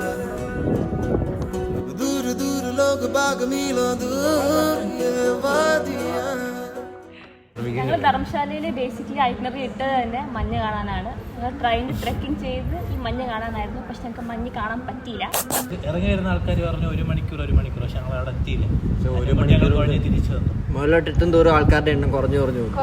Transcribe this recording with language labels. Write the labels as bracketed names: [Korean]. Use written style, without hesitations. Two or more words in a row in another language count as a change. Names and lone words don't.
[Hindi] दूर दूर लोग बाग मीलों दूर ये वादियाँ. [Malayalam] ഞങ്ങൾ ധർമ്മശാലയിൽ ബേസിക്കലി ഐറ്റിനറി ഇട്ടത് തന്നെ മഞ്ഞ് കാണാനാണ്. ഞങ്ങൾ ട്രെയിനിൽ ട്രെക്കിംഗ് ചെയ്ത് ഈ മഞ്ഞ് കാണാനായിരുന്നു. പക്ഷെ ഞങ്ങൾക്ക് മഞ്ഞ് കാണാൻ പറ്റിയില്ല. ഇറങ്ങി വരുന്ന ആൾക്കാർ പറഞ്ഞു 1 മണിക്കൂർ പക്ഷെ ഞങ്ങൾ അവിടെ എത്തിയില്ല. 1 മണിക്കൂർ കഴിഞ്ഞ് തിരിച്ചു വന്നു. മുകളിലോട്ട് എത്തുന്തോറും ആൾക്കാരുടെ എണ്ണം കുറഞ്ഞു കുറഞ്ഞു പോകും.